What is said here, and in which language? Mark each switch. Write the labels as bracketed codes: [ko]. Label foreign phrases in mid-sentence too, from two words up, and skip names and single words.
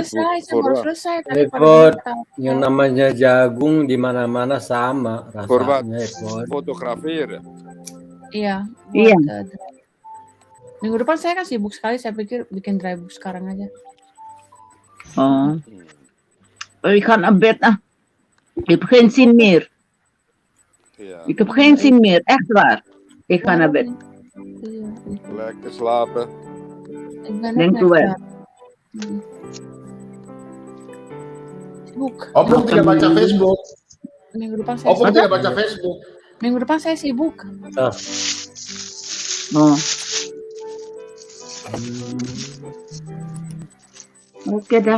[id] selesai, book. saya baru selesai. Tadi pada Repot. tahu. Yang namanya jagung di mana-mana sama Format rasanya. Repot. fotografir. Iya. Iya. buat, minggu depan saya kan sibuk sekali. Saya pikir bikin [en] dry book [id] sekarang aja. [nl] Oh. Ik ga naar bed. Ik heb geen zin meer. Ja. Ik heb geen zin meer. Echt waar. Ik ga naar bed. Lekker slapen. Ik ben Denk ook u wel. net sibuk. [id] Opung tidak baca Facebook. Minggu depan saya Opung sibuk. tidak baca Facebook. Minggu depan saya sibuk. Oh. Oke dah.